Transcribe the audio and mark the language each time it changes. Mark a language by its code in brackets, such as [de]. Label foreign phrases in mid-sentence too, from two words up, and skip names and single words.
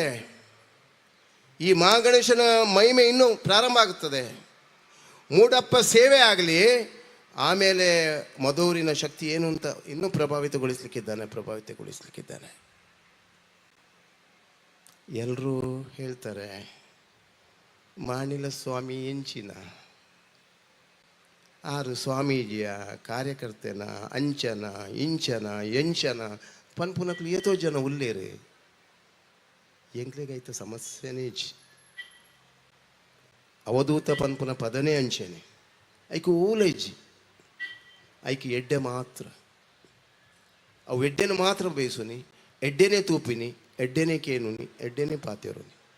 [kn] ಈ ಮಹಾಗಣೇಶನ ಮಹಿಮೆ ಇನ್ನೂ ಪ್ರಾರಂಭ ಆಗುತ್ತದೆ. ಮೂಡಪ್ಪ ಸೇವೆ ಆಗಲಿ, ಆಮೇಲೆ ಮಧೂರಿನ ಶಕ್ತಿ ಏನು ಅಂತ ಇನ್ನೂ ಪ್ರಭಾವಿತಗೊಳಿಸ್ಲಿಕ್ಕಿದ್ದಾನೆ. ಎಲ್ಲರೂ ಹೇಳ್ತಾರೆ, [tcy] ಮಾಣಿಲ ಸ್ವಾಮಿ ಎಂಚಿನ 6 ಸ್ವಾಮೀಜಿಯ ಕಾರ್ಯಕರ್ತನ ಅಂಚನ ಇಂಚನ ಎಂಚನ ಪನ್ಪುನಕ್ಲು ಏತೋ ಜನ ಉಲ್ಲೇರು ಎಂಕ್ಲೆಗೈತ ಸಮಸ್ಯೆನೇ ಅವಧೂತ ಪನ್ಪುನ ಪದನೇ ಅಂಚನೆ ಐಕು ಊಲೈಜಿ ಐಕಿ ಎಡ್ಡೆ ಮಾತ್ರ ಅವು ಎಡ್ಡೆನ ಮಾತ್ರ ಬೇಯಿಸುನಿ, ಎಡ್ಡೆನೇ ತೂಪಿನಿ, ಎಡ್ಡೆನೇ ಕೇನುನಿ, ಎಡ್ಡೆನೇ ಪಾತೆರುನಿ.